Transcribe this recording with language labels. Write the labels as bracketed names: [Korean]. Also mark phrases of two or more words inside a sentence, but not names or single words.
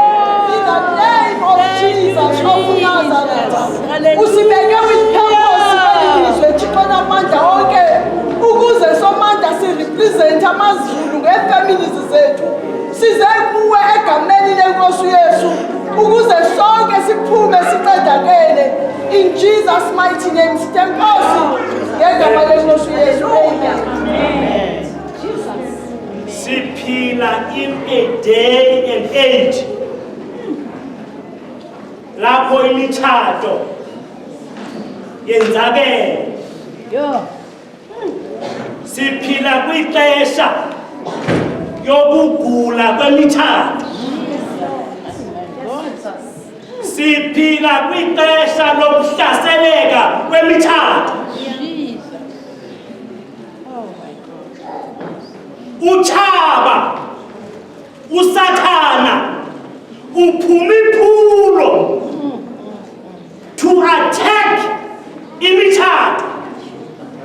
[English] In the name of Jesus of Nazareth, [Xhosa] usibeke [English] with purpose [Xhosa] kwelilizwe Thixo namandla onke ukuze somandla sirepresent amaZulu ngeefamilies zethu. Size kuwe egameni lenkosi Yesu ukuze sonke siphume siqedakele. [English] In Jesus' mighty name, Amen. Siphila in a day and age [Xhosa] lapho imitshato yenzakele. Siphila kwixesha yokugula kwemitshato. Siphila kwixesha lokuhlaseleka kwemitshato. Utshaba, usathana, uphumiphulo [English] to attack [Xhosa] imitshato.